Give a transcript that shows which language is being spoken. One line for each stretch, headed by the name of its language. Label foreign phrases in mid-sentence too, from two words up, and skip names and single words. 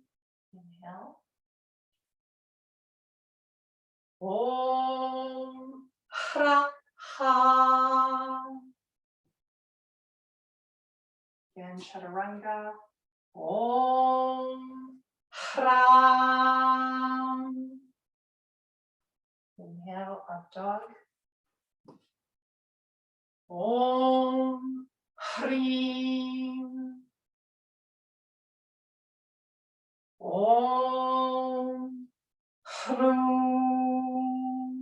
English: Inhale.
Sanskrit: Om Hraha.
English: Again, Chaturanga.
Sanskrit: Om Hram.
English: Inhale, up dog.
Sanskrit: Om Hrim. Om Hrum.